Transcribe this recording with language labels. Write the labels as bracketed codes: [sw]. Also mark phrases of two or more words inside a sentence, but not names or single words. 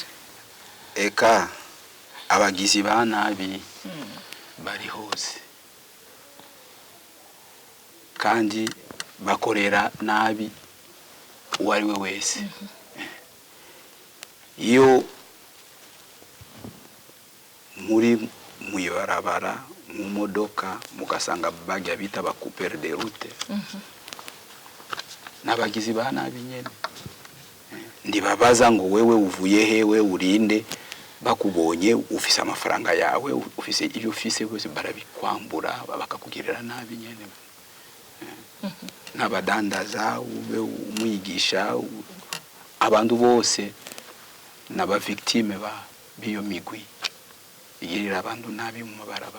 [rn] eka abagizi ba nabi bari hose kandi bakorera nabi uwari we wese iyo muri muyibarabara mu modoka mugasanga bagya bita ba [fr] couper de route [rn] nabagizi ba nabi nyene ndibabaza ngo wewe uvuye hewe urinde bakubonye ufise amafaranga yawe ufise iyo ufise bose barabikwambura bakakugirira nabi nyene n'abadandaza ube umwigisha abantu bose n'aba victime biyo migwi igirira abantu nabi mu mabarabara